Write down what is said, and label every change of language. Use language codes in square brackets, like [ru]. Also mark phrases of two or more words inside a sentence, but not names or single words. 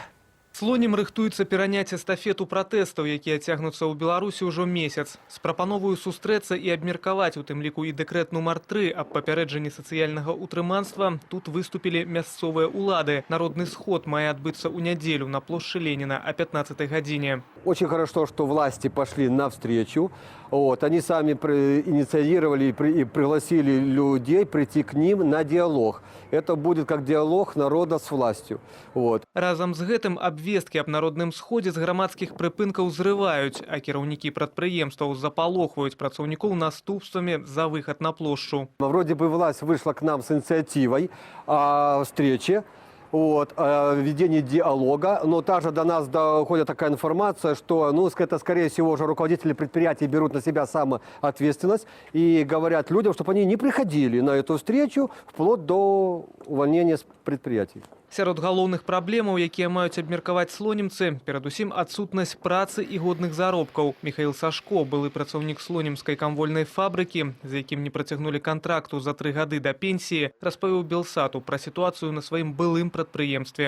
[be] Слонім рыхтуецца пераняць эстафету пратэстаў, якія цягнуцца ў Беларусі ўжо месяц. З прапановаю сустрэцца і абмеркаваць, у тым ліку і дэкрэт нумар 3 аб папярэджанні сацыяльнага ўтрыманства, тут выступілі мясцовыя ўлады. Народны сход мае адбыцца ў нядзелю на плошчы Ленина о 15 гадзіне. [ru] Очень хорошо, что власти пошли навстречу. Они сами инициировали и пригласили людей прийти к ним на диалог. Это будет как диалог народа с властью. [be] Разом з гэтым абвесткі аб народным сходзе з грамадскіх прыпынкаў зрываюць, а кіраўнікі прадпрыемстваў запалохваюць працаўнікоў наступствамі за выход на плошчу. [ru] Вроде бы власть вышла к нам с инициативой о встрече, ведение диалога, но также до нас доходит такая информация, что это, скорее всего, уже руководители предприятий берут на себя самоответственность и говорят людям, чтобы они не приходили на эту встречу вплоть до увольнения с предприятий. [be] Сярод галоўных праблемаў, якія маюць абмеркаваць слонімцы, перадусім адсутнасць працы і годных заробкаў. Михаил Сашко, былы працаўнік слонімскай камвольнай фабрыкі, з якім не працягнулі кантракту за 3 гады да пенсіі, распавёў Белсату пра сітуацыю на сваім былым прадпрыемстве.